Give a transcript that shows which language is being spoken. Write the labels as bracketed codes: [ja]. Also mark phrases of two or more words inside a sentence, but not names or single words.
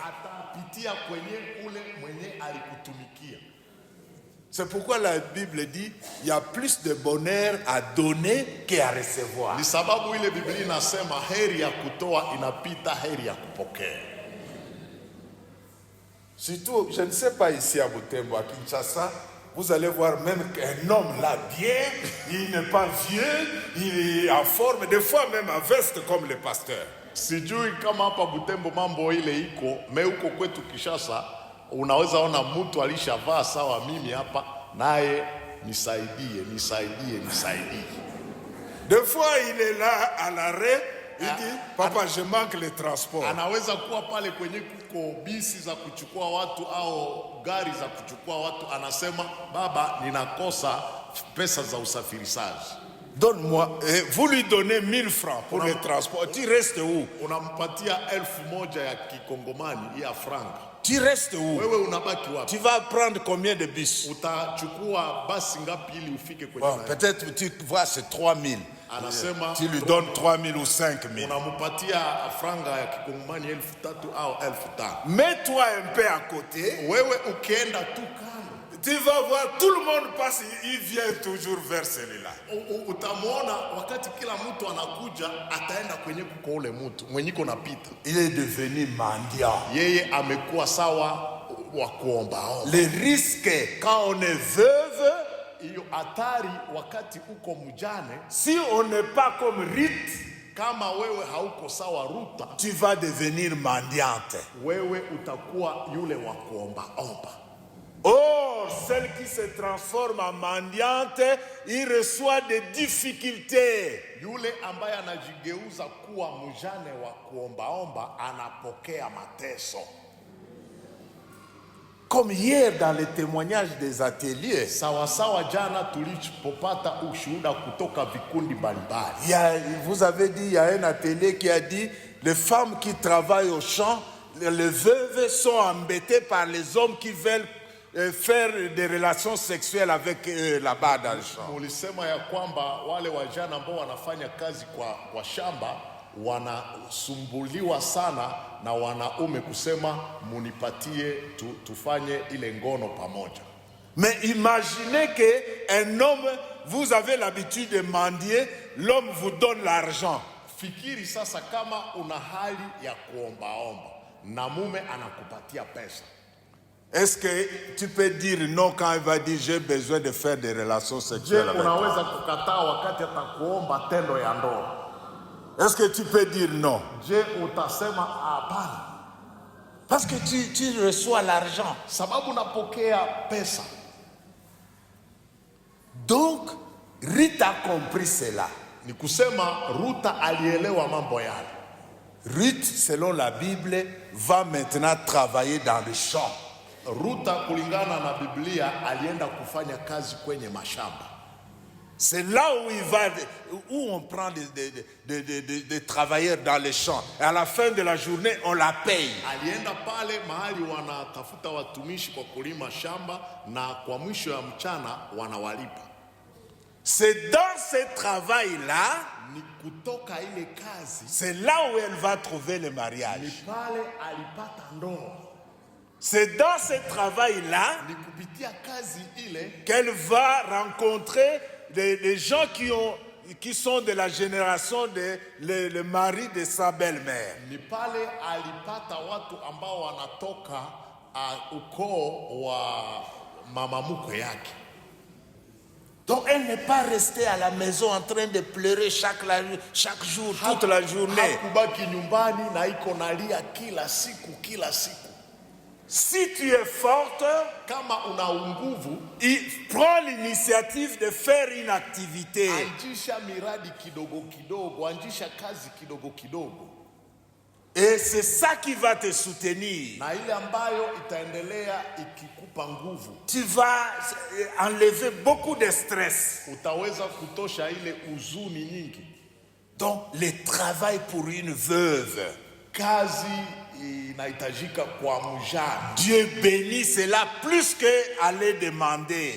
[sw] atapitia kwenye ule mwenye alikutumikia. [fr] C'est pourquoi la Bible dit il y a plus de bonheur à donner qu'à recevoir. [sw] Ni sababu ile Biblia inasema heri ya kutoa inapita heri ya kupokea. [fr] Surtout, je ne sais pas ici à Butembo, à Kinshasa, vous allez voir même qu'un homme là bien, il n'est pas vieux, il est en forme, des fois même en veste comme le pasteur. [sw] Sijui kama hapa Butembo mambo ile iko, me huko kwetu Kishasa unaweza ona mtu alishavaa sawa mimi hapa, naye nisaidie. [fr] Des fois, il est là à l'arrêt, il dit, papa, je manque le transport. [sw] Anaweza kuwa pale kwenye kuko bisi za kuchukua watu au gari za kuchukua watu, anasema baba, ninakosa pesa za usafirishaji. [fr] Donne-moi, vous lui donnez 1000 francs pour le transport. Tu restes où? [sw] Unampatia 1000 ya kikongomani ya franka. [fr] Tu restes où? [sw] Wewe unabaki wapi? [fr] Tu vas prendre combien de bus? [sw] Utachukua basi ngapi ili ufike kwenye [fr] Bon, peut-être tu vois c'est 3000. [sw] Anasema [fr] Tu lui donnes 3000 ou 5000. [sw] unampatia franga ya kikongomani 3000 au 5000. [fr] Mets-toi un peu à côté. [sw] Wewe ukienda tu kando, [fr] Tu vas voir, tout le monde passe, il vient toujours vers celui-là. [sw] utamwona wakati kila mtu anakuja, ataenda kwenye kuko ule mtu mwenyiko napita. [fr] Il est devenu mendiant. [sw] Yeye amekuwa sawa wa kuombaomba. [fr] Le risque, quand on est veuve, [sw] Hiyo hatari wakati uko mjane, [fr] si on n'est pas comme Ruth, [sw] kama wewe hauko sawa Ruta, [fr] tu vas devenir mendiante. [sw] wewe utakuwa yule wa kuombaomba. [fr] Or, celle qui se transforme en mendiante, il reçoit des difficultés. [sw] Yule ambaye anajigeuza kuwa mjane wa kuombaomba anapokea mateso. [fr] Comme hier dans les témoignages des ateliers, [sw] Sawasawa jana tulipopata ushuhuda kutoka vikundi mbalimbali. [fr] vous avez dit, il y a un atelier qui a dit, les femmes qui travaillent au champ, les veuves sont embêtées par les hommes qui veulent faire des relations sexuelles avec eux là-bas dans le champ. [sw] Mulisema ya kwamba wale wajana ambao wanafanya kazi kwa shamba wanasumbuliwa sana na wanaume kusema munipatie tufanye ile ngono pamoja. [fr] Mais imaginez qu'un homme, vous avez l'habitude de mendier, l'homme vous donne l'argent. [sw] Fikiri sasa kama una hali ya kuombaomba na mume anakupatia pesa. [fr] Est-ce que tu peux dire non quand il va dire j'ai besoin de faire des relations sexuelles avec toi? [sw] Unaweza kukataa wakati atakuomba tendo ya ndoa? [fr] Est-ce que tu peux dire non? [sw] Je, utasema hapana? [fr] Parce que tu reçois l'argent. [sw] Sababu unapokea pesa. [fr] Donc, Ruth a compris cela. [sw] Ni kusema Ruta alielewa mambo yale. [fr] Ruth, selon la Bible, va maintenant travailler dans le champ. [sw] Ruta kulingana na Biblia alienda kufanya kazi kwenye mashamba. [fr] C'est là où on prend des travailleurs dans les champs. Et à la fin de la journée, on la paye. [sw] Alienda pale mahali wanatafuta watumishi kwa kulima shamba na kwa mwisho ya mchana wanawalipa. [fr] C'est dans ce travail-là, [sw] ni kutoka ile kazi, [fr] c'est là où elle va trouver le mariage. [sw] Ni pale alipata ndoa. [fr] C'est dans ce travail-là [sw] ni kupitia kazi ile [fr] qu'elle va rencontrer des gens qui sont de la génération de le mari de sa belle-mère. [sw] Ni pale alipata watu ambao wanatoka ukoo wa mama mkwe yake. [fr] Donc elle n'est pas restée à la maison en train de pleurer chaque jour, toute la journée. [sw] Hakubaki nyumbani na iko nalia kila siku. [fr] Si tu es forte, [sw] kama una nguvu, [fr] prends l'initiative de faire une activité. [sw] Anjisha miradi kidogo, anjisha kazi kidogo. [fr] Et c'est ça qui va te soutenir. [sw] Na ile ambayo itaendelea ikikupa nguvu. [fr] Tu vas enlever beaucoup de stress. [sw] Utaweza kutosha ile uzuni nyingi. [fr] Donc le travail pour une veuve, [sw] kazi inahitajika kwa mjane. [fr] Dieu bénit cela plus que aller demander.